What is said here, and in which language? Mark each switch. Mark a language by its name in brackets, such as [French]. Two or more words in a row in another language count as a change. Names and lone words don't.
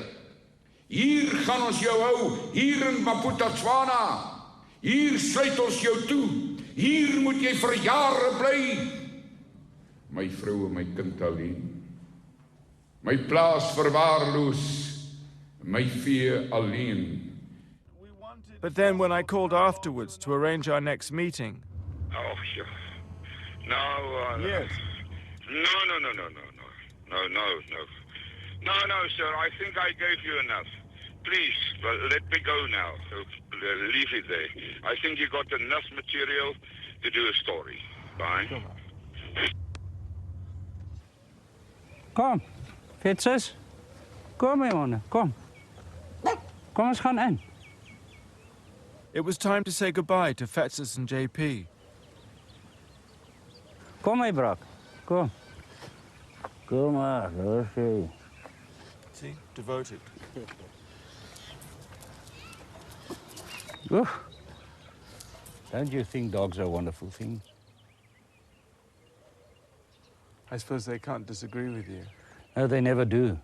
[Afrikaans] Hier gaan ons jou hou, hier in Bophuthatswana. Hier sluit ons jou toe. Hier moet jy vir jare bly. My vrou en my kind alleen. My plaas verwaarloos. My vee alleen. [English] But then when I called afterwards to arrange our next meeting... Oh, sure. No, Yes. No, sir, I think I gave you enough. Please, let me go now. Leave it there. I think you got enough material to do a story. Bye. [Afrikaans] Kom, Fitses. Kom, my man, kom. Kom, ons gaan in. [English] It was time to say goodbye to Fetsis and JP. [Afrikaans] Kom, my brak. Kom. Kom maar, Rosie. [English] See, devoted. Oof. Don't you think dogs are wonderful things? I suppose they can't disagree with you. No, they never do.